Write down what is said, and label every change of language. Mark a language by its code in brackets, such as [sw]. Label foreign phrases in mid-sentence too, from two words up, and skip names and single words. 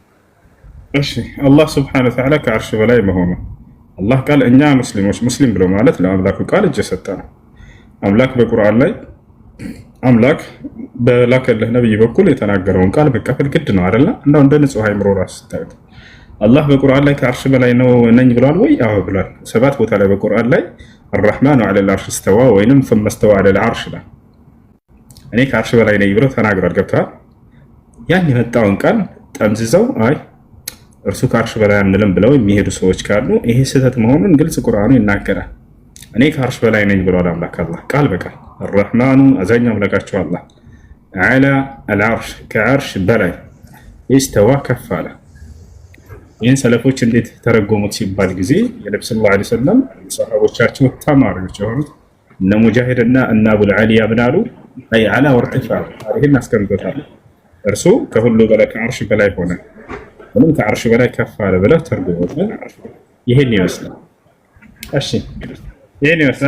[am] እሺ አላህ [ar] سبحانه وتعالى [am] ከአርሽ በላይ መሆኑ አላህ ቃል እኛ ሙስሊሞች ሙስሊም ብሎ ማለት ለአምላኩ ቃል እጅ ሰጠ ነው። አምላክ በቁርአን ላይ አምላክ በላከልህ ነብይ በኩል የተናገረውን ቃል መቀበል ግድ ነው አይደለ? እንደው እንደ ንጹህ አይምሮ ራስ ታዩት አላህ በቁርአን ላይ ከአርሽ በላይ ነው ነኝ ብሏል ወይ? አዎ ብሏል። 7 ቦታ ላይ በቁርአን ላይ [ar] الرحمن على العرش استوى [am] ወይንም [ar] ثم استوى على العرش [am] ላይ እኔ ከአርሽ በላይ ነኝ ብሎ ተናግሯል። ገብቷል? ያን የመጣውን ቃል ጠምዝዘው አይ እርሱ ከአርሽ በላይ አንልም ብለው የሚሄዱ ሰዎች ካሉ ይሄ ስህተት መሆኑን ግልጽ ቁርአኑ ይናገራል። እኔ ከአርሽ በላይ ነኝ ብሏል አምላክ አላህ ቃል በቃል الرحمن አዛኛው አምላካቸው አላህ [ar] على العرش [am] ከአርሽ በላይ استوى ከፍ አለ። ይህን ሰለፎች እንዴት ተረጎሙት ሲባል ጊዜ የነብዩ [ar] صلى الله عليه وسلم [am] ሰሃቦቻቸው ተማሪዎች የሆኑት እነ ሙጃሂድ እና እነ አቡል ዓሊያ ብናሉ አይ [ar] علا وارتفع [am] ይሄን አስቀምጦታል። እርሱ ከሁሉ በላይ ከአርሽ በላይ ሆነ ወይም ከአርሽ በላይ ከፍ አለ ብለው ተርጉመውታል። ይሄን ይመስላል። እሺ ይሄን ይመስላል።